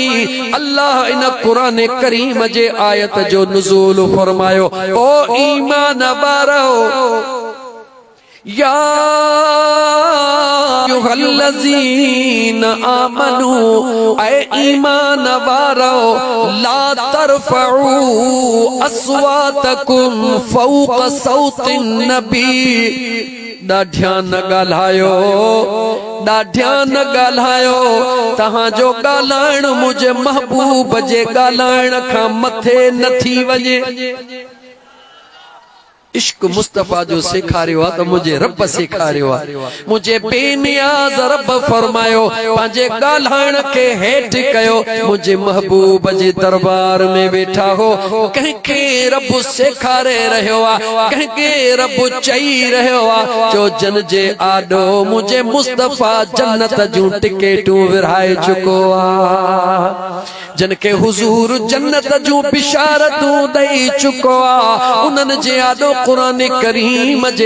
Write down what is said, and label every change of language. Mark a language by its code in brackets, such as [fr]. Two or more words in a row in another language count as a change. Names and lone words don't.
[sd] अल्लाह इन कुरान करीम जे आयत जो नुज़ूल फरमायो ओ ईमान वारो [ar] يا أيها الذين آمنوا [sd] ऐ ईमान वारो [ar] لا ترفعوا أصواتكم فوق صوت النبي. [sd] ॾाढिया न ॻाल्हायो, ॾाढिया न ॻाल्हायो, तहां जो ॻाल्हाइण मुझे महबूब जे ॻाल्हाइण खां मथे न थी वञे। इश्क मुस्तफा जो सेखारियो तो मुझे रब सेखारियो मुझे बेनियाज रब फरमायो पंहिंजे ॻाल्हाइण के हेठ कयो मुझे महबूब जे दरबार में बैठा हो कंहिंखे रब सेखारे रहियो आहे कंहिंखे रब चई रहियो आहे जो जन जे आॾो मुझे मुस्तफा जन्नत जूं टिकेटूं विरहाए चुको आहे जन के हुजूर जन्नत जूं बिशारतूं ॾेई चुको आहे उन्हनि जे आॾो कुरान करीम जे